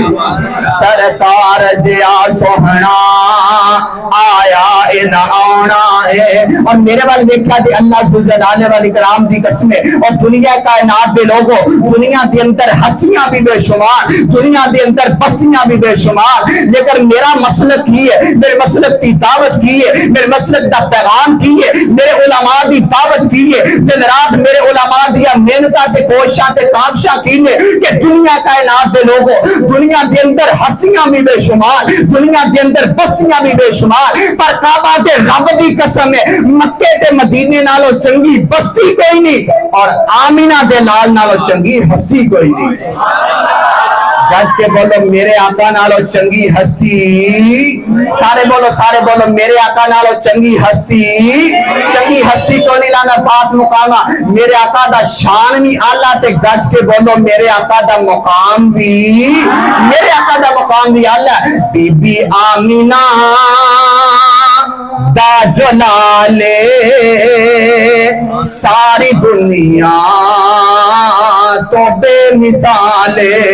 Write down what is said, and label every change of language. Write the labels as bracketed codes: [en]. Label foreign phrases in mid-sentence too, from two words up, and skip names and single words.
[pa] سرکار جیا سوہنا آیا اے نہ آنا اے، اور میرے وال دیکھا جی اللہ ذوالجلال والاکرام دی قسم ہے، اور دنیا کائنات دے لوگوں دنیا دے اندر ہستیاں بھی بے شمار، دنیا دے اندر بستیاں بھی بے شمار، لیکن میرا مسلک کی ہے، میرے مسلک کی دعوت کی ہے، میرے مسلک دا پیغام کی ہے، میرے علماء دی دعوت کی ہے، دن رات میرے علماء دیا محنتاں تے کوششاں تے کاوشاں کی ہے کہ دنیا کائنات دے لوگوں دنیا دے اندر ہستیاں بھی بے شمار، دنیا دے اندر بستیاں بھی بے شمار، پر کعبہ دے رب دی قسم ہے مکے تے مدینے نالو چنگی بستی کوئی نہیں، اور آمینہ دے لال نالو چنگی ہستی کوئی نہیں۔ گج کے بولو میرے آقا نالو چنگی ہستی، سارے بولو میرے آقا نالو چنگی ہستی، چنگی ہستی کو نہیں لانا بات مقامہ، میرے آقا دا شان بھی آلہ تے گج کے بولو میرے آقا دا مقام بھی، میرے آقا دا مقام بھی آلہ۔ بی بی آمینہ دا جلالے ساری دنیا تو بے مثالے۔